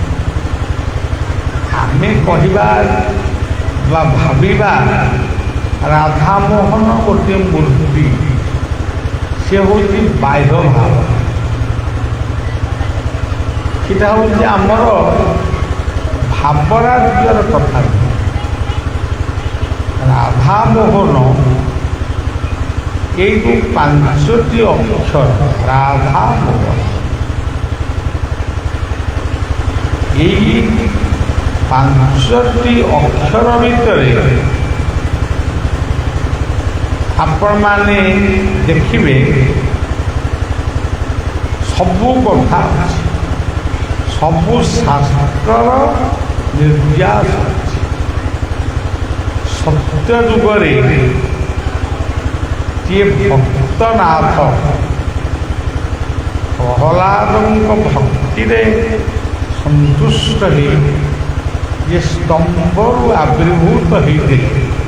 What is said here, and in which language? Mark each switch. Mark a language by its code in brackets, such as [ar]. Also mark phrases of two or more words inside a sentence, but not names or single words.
[or] ଆମେ କହିବା ବା ଭାବିବା ରାଧାମୋହନ ଗୋଟିଏ ମୂର୍ତ୍ତି, ସେ ହେଉଛି ବାହ୍ୟ ଭାବ। ସେଟା ହେଉଛି ଆମର ଭାବରାଜ୍ୟର କଥା। [bn] ରାଧାମୋହନ এই যে 5টি অক্ষর রাধা মোহন, এই 5টি অক্ষর ভিতরে [or] ଆପଣମାନେ ଦେଖିବେ ସବୁ କଥା ଅଛି, ସବୁ ଶାସ୍ତ୍ରର ନିର୍ଯାସ ଅଛି। ସତ୍ୟ ଯୁଗରେ ଯିଏ ଭକ୍ତନାଥ ପ୍ରହ୍ଲାଦଙ୍କ ଭକ୍ତିରେ ସନ୍ତୁଷ୍ଟ ହୋଇ ଯେ ସ୍ତମ୍ଭରୁ ଆବିର୍ଭୂତ ହୋଇଥିଲେ